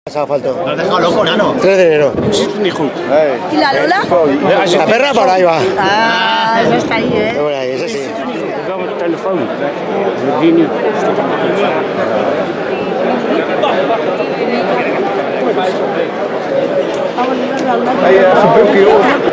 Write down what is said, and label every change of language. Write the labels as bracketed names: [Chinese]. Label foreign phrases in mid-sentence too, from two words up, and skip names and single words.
[Spanish] Faltó. Lo has dejado loco, nano. 3 de enero. [Dutch] Ni goed. [Spanish] ¿Y la Lola? La perra por ahí va. Ah, esa está ahí, ¿eh? Por ahí, ese sí. [Dutch] Wel met de telefoon. Die nu. Even bukje hoor.